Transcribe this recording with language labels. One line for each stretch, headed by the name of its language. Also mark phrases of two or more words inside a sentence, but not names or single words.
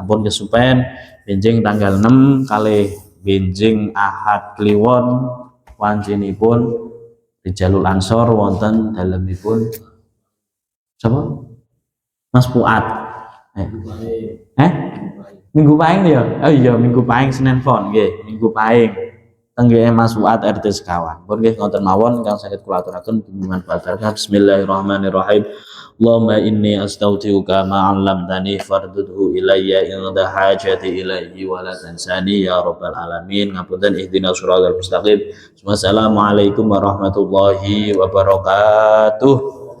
Javanese: Ampun kesupen benjing tanggal 6 kalih benjing Ahad Kliwon wancinipun Rijalul Ansor wonten dalemipun sapa? Mas Fuad. Minggu Pahing ya? Oh iya Minggu Pahing Senin Pon nggih, Minggu Pahing. Tenggih Mas Fuad RT sekawan. Pun nggih ngoten mawon ingkang saged kula aturaken manfaat barokah. Bismillahirrahmanirrahim.
Arabic: اللهم إني أستغفرك ما علمتني فردده إلي عند حاجتي إليه ولا تنسني يا رب العالمين. Ngapunten اهدنا الصراط المستقيم والسلام عليكم ورحمة الله وبركاته.